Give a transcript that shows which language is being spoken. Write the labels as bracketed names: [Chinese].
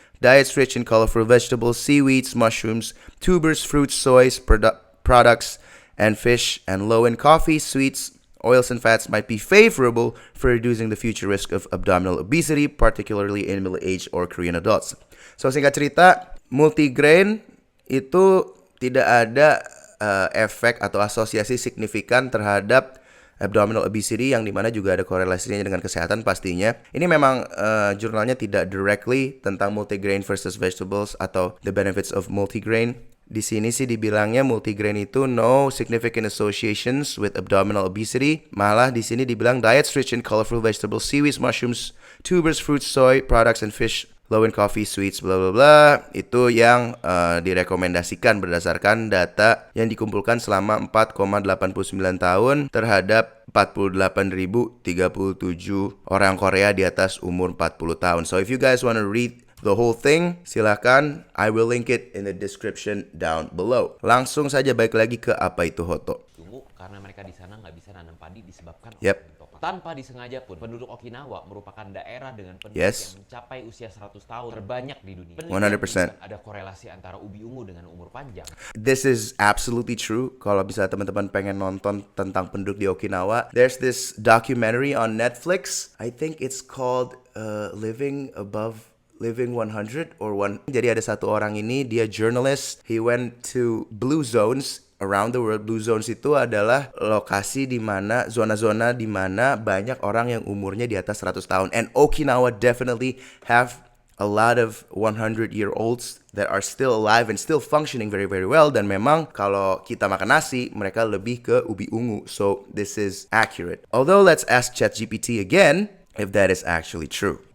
[English] Diets rich in colorful vegetables, seaweeds, mushrooms, tubers, fruits, soy products, and fish, and low in coffee, sweets, oils, and fats might be favorable for reducing the future risk of abdominal obesity, particularly in middle-aged or Korean adults. [Indonesian] So singkat cerita, multigrain itu tidak ada efek atau asosiasi signifikan terhadap abdominal obesity yang dimana juga ada korelasinya dengan kesehatan pastinya. Ini memang jurnalnya tidak directly tentang multigrain versus vegetables atau [English] the benefits of multigrain. [Indonesian] Di sini sih dibilangnya multigrain itu [English] no significant associations with abdominal obesity. [Indonesian] Malah di sini dibilang [English] diets rich in colorful vegetables, seaweeds, mushrooms, tubers, fruits, soy products, and fish, low in coffee, sweets, bla bla [Indonesian] bla. Itu yang direkomendasikan berdasarkan data yang dikumpulkan selama 4,89 tahun terhadap 48.037 orang Korea di atas umur 40 tahun. [English] So if you guys want to read the whole thing, [Indonesian] silakan. [English] I will link it in the description down below. [Indonesian] Langsung saja balik lagi ke apa itu Hoto. Tunggu, karena mereka di sana nggak bisa nanam padi disebabkan [English] Yep. [Indonesian] tanpa disengaja pun, penduduk Okinawa merupakan daerah dengan penduduk [English] Yes. [Indonesian] yang mencapai usia 100 tahun terbanyak di dunia. [English] 100%. [Indonesian] Ada korelasi antara ubi ungu dengan umur panjang. [English] This is absolutely true. [Indonesian] Kalau bisa teman-teman pengen nonton tentang penduduk di Okinawa, [English] there's this documentary on Netflix. I think it's called Living 100 or One. [Indonesian] Jadi ada satu orang ini, dia journalist. [English] He went to blue zones around the world. [Indonesian] Blue zones itu adalah lokasi di mana, zona-zona di mana banyak orang yang umurnya di atas 100 tahun. [English] And Okinawa definitely have a lot of 100-year-olds that are still alive and still functioning very very well. [Indonesian] Dan memang kalau kita makan nasi, mereka lebih ke ubi ungu. [English] So this is accurate. Although let's ask ChatGPT again if that is actually true.